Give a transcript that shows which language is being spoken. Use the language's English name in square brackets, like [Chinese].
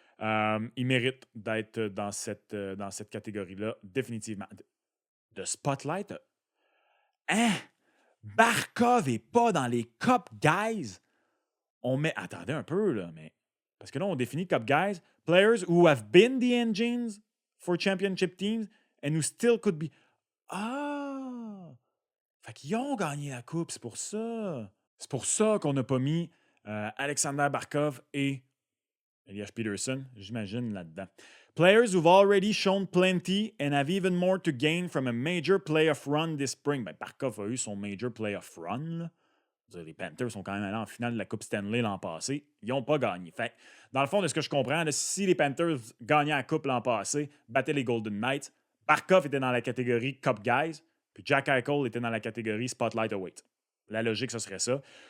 [French] Il mérite d'être dans cette catégorie-là, définitivement. De Spotlight, hein? Barkov n'est pas dans les Cup Guys. On met. Attendez un peu, là, mais. Parce que là, on définit Cup Guys. [English] Players who have been the engines for championship teams and who still could be. Ah! [French] Fait qu'ils ont gagné la Coupe, c'est pour ça. C'est pour ça qu'on n'a pas mis Alexander Barkov et Elias Peterson, j'imagine, là-dedans. [English] Players who've already shown plenty and have even more to gain from a major playoff run this spring. [French] Barkov a eu son [English] major playoff run. [French] Les Panthers sont quand même allés en finale de la Coupe Stanley l'an passé. Ils n'ont pas gagné. Fait, dans le fond, de ce que je comprends, là, si les Panthers gagnaient la Coupe l'an passé, battaient les Golden Knights, Barkov était dans la catégorie Cup Guys, puis Jack Eichel était dans la catégorie Spotlight Await. La logique, ce serait ça. OK.